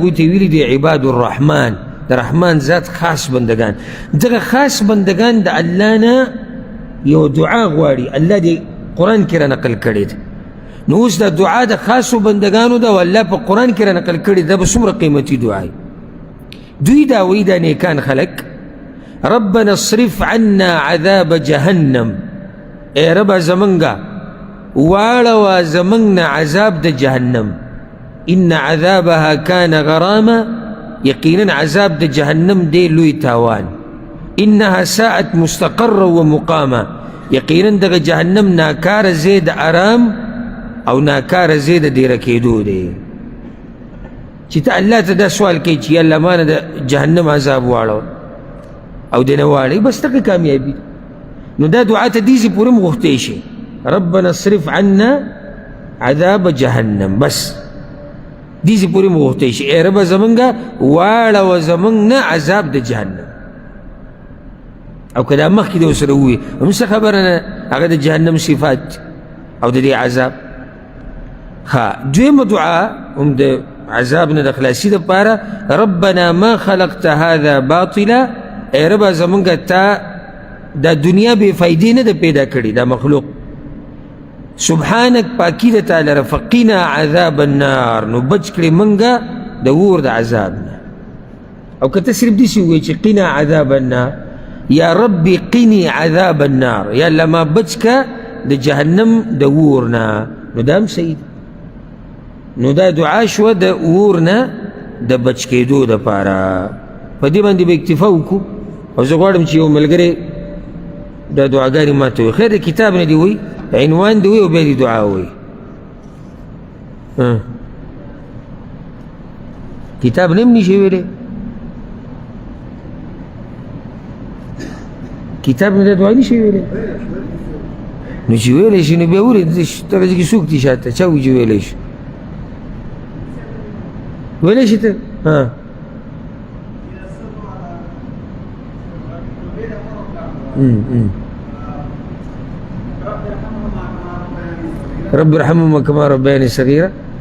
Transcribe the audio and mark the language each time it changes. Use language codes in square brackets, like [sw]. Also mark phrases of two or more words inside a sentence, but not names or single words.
[ps] هغوی ته ویلي دي [ar] عباد الرحمن [ps] د رحمان ذات خاص بندگان دغه خاص بندگان د الله نه یو دعا غواړي الله دې قرآن کې را نقل کړی ده نو اوس دا دعا د خاصو بندگانو ده او الله په قرآن کې را نقل کړي ده به څومره قیمتي دعا دوی دا وایي دا نیکان خلک [ar] ربنا اصرف عنا عذاب جهنم [ps] ای ربه زمونږه واړوه زمونږ نه عذاب د جهنم [ar] ان عذابها کان غراما [ps] یقینا عذاب د جهنم دی لوی تاوان [ar] انها ساعت مستقر و مقاما [ps] یقینا دغه جهنم ناکاره ځای د آرام او ناکاره ځای د ډېره کېدو دی چې ته الله ته دا سوال کوي چې الله ما نه د جهنم عذاب واړوه او دې نه واړوي بس دغه کامیابي نو دا دعا ته دېسې پورې م غوښتی شي [ar] ربنا اصرف عنا عذاب جهنم [ps] بس دېسې پورې م غوښتی شي ای ربه زمونږه واړوه زمونږ نه عذاب د جهنم او که دا مخکې دې ورسره ووایي هم څه خبره نه هغه د جهنم صفات او د دې عذاب ها دویمه دعا هم د عذاب نه د خلاصي دپاره [ar] ربنا ما خلقت هذا باطلا [ps] ای ربه زمونږه تا دا دنیا بې فایدې نه ده پیدا کړې دا مخلوق سبحانک پاکی ده تا لره [ar] فقنا عذاب النار [ps] نو بچ کړې مونږه د اور د عذاب نه او که ته صرف داسې ووایې چې [ar] قنا عذاب النار یا ربي قني عذاب النار [ps] یا الله ما بچ که د جهنم د اور نه نو دا هم صحیح ده نو دا دعا شوه د اور نه د بچ کېدو دپاره په دې باندې به اکتفا وکړو او زه غواړم چې یو ملګری دا دعاګانې ما ته وایي خیر د کتاب نه دې وایي عنوان دې وایي او بیا دې دعا وایي کتاب نه هم نشي ویلی کتاب نه دا دعا نشي ویلی نو چې ویلی شي نو بیا ولې دغه ځای کې څوک دي شاته چا وایي چې ویلی شي ویلی شي ته [ar] رب ارحمهما كما ربياني صغيرا